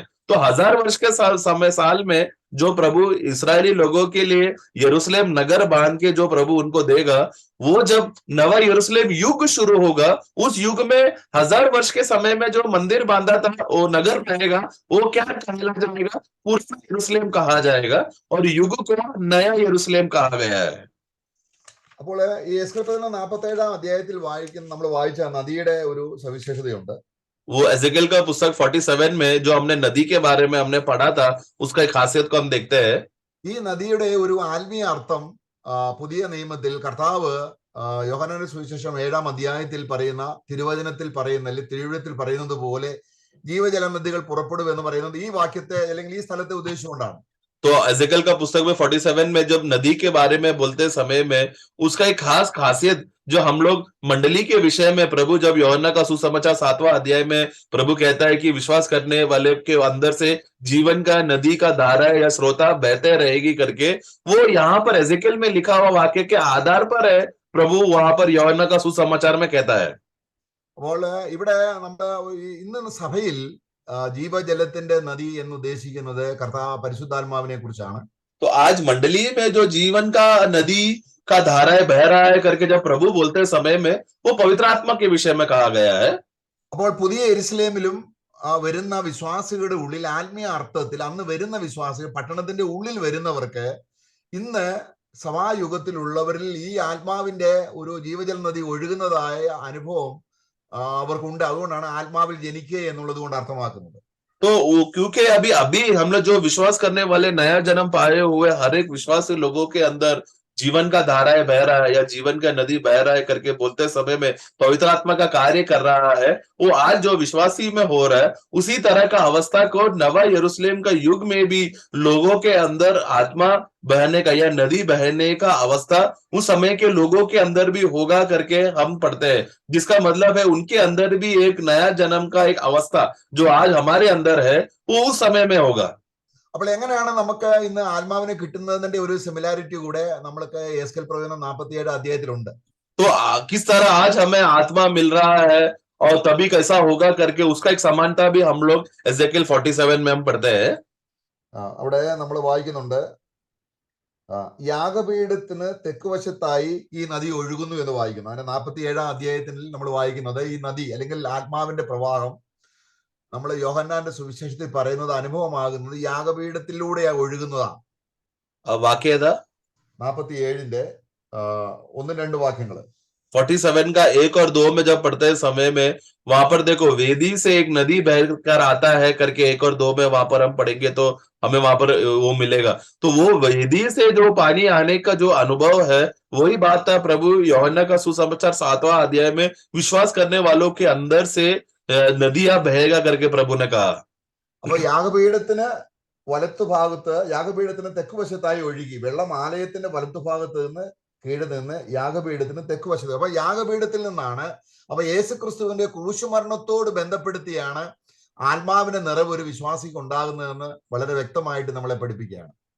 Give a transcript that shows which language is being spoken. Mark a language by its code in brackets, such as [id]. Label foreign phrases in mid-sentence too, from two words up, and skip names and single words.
[hi] तो 1000 वर्ष के साल में जो प्रभु इस्राएली लोगों के लिए यरूशलेम नगर बांध के जो प्रभु उनको देगा, वो जब नवा यरूशलेम युग शुरू होगा, उस युग में 1000 वर्ष के समय में जो मंदिर बांधा था वो नगर रहेगा, वो क्या कहला जाएगा, पूरा यरूशलेम कहा जाएगा. और युग को नया यरूशलेम कहा गया है. [ml] അപ്പോൾ ഈ എസ്കേൽ 47 അധ്യായത്തിൽ നമ്മൾ വായിച്ച നദിയുടെ ഒരു സവിശേഷതയുണ്ട്. [hi] वो एजेकिएल का पुस्तक 47 में जो हमने नदी के बारे में हमने पढ़ा था, उसका एक खासियत को हम देखते हैं. [ml] ഈ നദിയുടെ ഒരു ആത്മീയ അർത്ഥം പുതിയ നിയമത്തിൽ കർത്താവ് യോഹന്നാന്റെ സുവിശേഷം 7 അധ്യായത്തിൽ പറയുന്ന, തിരുവചനത്തിൽ പറയുന്ന അല്ലെങ്കിൽ തിരുവചനത്തിൽ പറയുന്നത് പോലെ ജീവജല നദികൾ പുറപ്പെടും എന്ന് പറയുന്നത് ഈ വാക്യത്തെ അല്ലെങ്കിൽ ഈ സ്ഥലത്തെ ഉദ്ദേശിച്ചുകൊണ്ടാണ്. [hi] तो एजेकिएल का पुस्तक में 47 में जब नदी के बारे में बोलते समय में उसका एक खास खासियत जो हम लोग मंडली के विषय में, प्रभु जब यूहन्ना का सुसमाचार 7वां अध्याय में प्रभु कहता है कि विश्वास करने वाले के अंदर से जीवन का नदी का धारा या स्रोता बहते रहेगी करके, वो यहाँ पर एजेकिएल में लिखा हुआ वाक्य के आधार पर है प्रभु वहां पर यूहन्ना का सुसमाचार में कहता है. [ml] അപ്പോൾ ഇവിടെ നമ്മുടെ ഇന്ന് സഭയിൽ ജീവജലത്തിന്റെ നദി എന്ന് ഉദ്ദേശിക്കുന്നത് പരിശുദ്ധാത്മാവിനെ കുറിച്ചാണ്. [hi] तो आज मंडली में जो जीवन का नदी का धारा बह रहा है करके जब प्रभु बोलते समय में वो पवित्र आत्मा के विषय में कहा गया है. [ml] അപ്പോൾ പുതിയ യെരുശലേമിലും വരുന്ന വിശ്വാസികളുടെ ഉള്ളിൽ ആത്മീയ അർത്ഥത്തിൽ അന്ന് വരുന്ന വിശ്വാസികൾ, പട്ടണത്തിന്റെ ഉള്ളിൽ വരുന്നവർക്ക് ഇന്ന് സഭായുഗത്തിലുള്ളവരിൽ ഈ ആത്മാവിന്റെ ഒരു ജീവജല നദി ഒഴുകുന്നതായ അനുഭവം അവർക്കുണ്ട്. അതുകൊണ്ടാണ് ആത്മാവിൽ ജനിക്കുക എന്നുള്ളത് കൊണ്ട് അർത്ഥമാക്കുന്നത്. [hi] तो क्योंकि अभी हम लोग जो विश्वास करने वाले नया जन्म पाए हुए हर एक विश्वासी लोगों के अंदर जीवन का धारा बह रहा है या जीवन का नदी बह रहा है करके बोलते समय में पवित्र आत्मा का कार्य कर रहा है, वो आज जो विश्वासी में हो रहा है उसी तरह का अवस्था को नवा यरूशलेम का युग में भी लोगों के अंदर आत्मा बहने का या नदी बहने का अवस्था उस समय के लोगों के अंदर भी होगा करके हम पढ़ते हैं. जिसका मतलब है उनके अंदर भी एक नया जन्म का एक अवस्था जो आज हमारे अंदर है वो उस समय में होगा. [ml] അപ്പോൾ എങ്ങനെയാണ് നമുക്ക് ഇന്ന് ആത്മാവിനെ കിട്ടുന്നതിന്റെ ഒരു സിമിലാരിറ്റി കൂടെ നമ്മൾക്ക് എസ്കേൽ പ്രവചനം 47 അധ്യായത്തിലുണ്ട്. [hi] तो किस तरह आज हमें आत्मा मिल रहा है और तभी कैसा होगा करके उसका एक समानता भी हम लोग एजेकिएल 47 में हम पढ़ते हैं. [ml] അവിടെ നമ്മൾ വായിക്കുന്നുണ്ട്, യാഗപീഠത്തിന് തെക്കുവശത്തായി ഈ നദി ഒഴുകുന്നു എന്ന് വായിക്കുന്നു. അതിന്റെ 47 അധ്യായത്തിൽ നമ്മൾ വായിക്കുന്നത് ഈ നദി അല്ലെങ്കിൽ ആത്മാവിന്റെ പ്രവാഹം നമ്മൾ യോഹന്നാന്റെ സുവിശേഷത്തിൽ പറയുന്നത് അനുഭവമാകുന്നത് യാഗപീഠത്തിലൂടെ ഒഴുകുന്നതാണ്. [hi] वाक्य था [ml] 47 1-2 വാക്യങ്ങൾ. [hi] 47 का 1 और 2 में जब पढ़ते समय में वहां पर देखो, वेदी से एक नदी बहकर आता है करके 1 और 2 में वहां पर हम पढ़ेंगे तो हमें वहां पर वो मिलेगा. तो वो वेदी से जो पानी आने का जो अनुभव है वही बात था प्रभु यूहन्ना का सुसमाचार 7वां अध्याय में विश्वास करने वालों के अंदर से नदियां बहेगा करके प्रभु ने कहा. [ml] അപ്പൊ യാഗപീഠത്തിന് തെക്കുവശത്തായി ഒഴുകി വെള്ളം ആലയത്തിന്റെ വലത്തുഭാഗത്ത് നിന്ന് കീഴ് നിന്ന് യാഗപീഠത്തിന് തെക്കുവശത്ത്. അപ്പൊ യാഗപീഠത്തിൽ നിന്നാണ്, അപ്പൊ യേശുക്രിസ്തുവിന്റെ ക്രൂശുമരണത്തോട് ബന്ധപ്പെടുത്തിയാണ് ആത്മാവിന്റെ നിറവ് ഒരു വിശ്വാസിക്ക് ഉണ്ടാകുന്നതെന്ന് വളരെ വ്യക്തമായിട്ട് നമ്മളെ പഠിപ്പിക്കുകയാണ്.